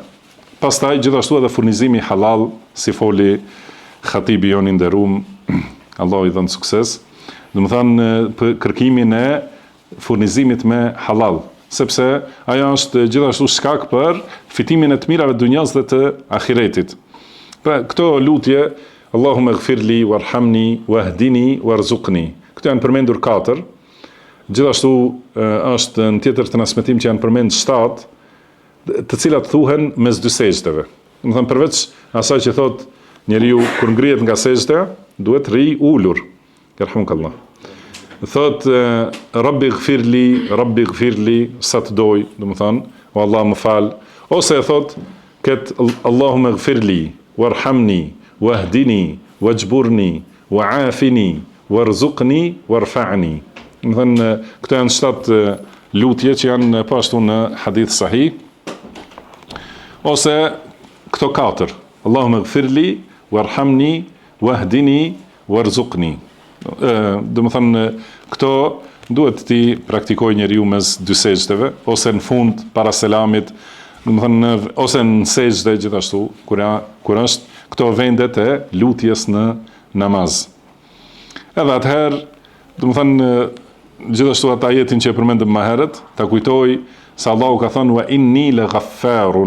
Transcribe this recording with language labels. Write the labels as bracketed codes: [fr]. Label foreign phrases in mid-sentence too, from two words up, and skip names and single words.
[sq] Pastaj gjithashtu edhe furnizimi halal, si foli khatibi jon i nderuar, Allahu i dhon sukses. Do të thonë kërkimin e furnizimit me halal, sepse ajo është gjithashtu shkak për fitimin e të mirave të dunjas dhe të ahiretit. Pra këto lutje [ar] اللهم اغفر لي وارحمني واهدني وارزقني. [sq] Këto janë përmendur 4. Gjithashtu është në tjetër transmetim që janë përmendur 7, të cilat thuhen mes dy sejdave. Do të thënë përveç asaj që thot njeriu kur ngrihet nga sejdja, duhet rri ulur. Yarhamukallah. Thot [ar] رب اغفر لي [sq] sa të doj, do të thënë, o Allah më fal, ose thot ket [ar] اللهم اغفر لي وارحمني واهدني واجبرني وعافني وارزقني وارفعني. [sq] Do të thënë këto janë 7 lutje që janë po ashtu në hadith sahih. Ose këto 4. [ar] اللهم اغفر لي وارحمني واهدني وارزقني. [sq] Do të thënë këto duhet ti praktikoj njeriu mes dy sejdave ose në fund para selamit, do të thënë ose në sejdë gjithashtu kur është këto vendet e lutjes në namaz. Edhe atëherë, do të thënë gjithashtu ata ajetin që e përmendëm më herët, ta kujtoj se Allahu ka thënë [ar] وإني لغفار.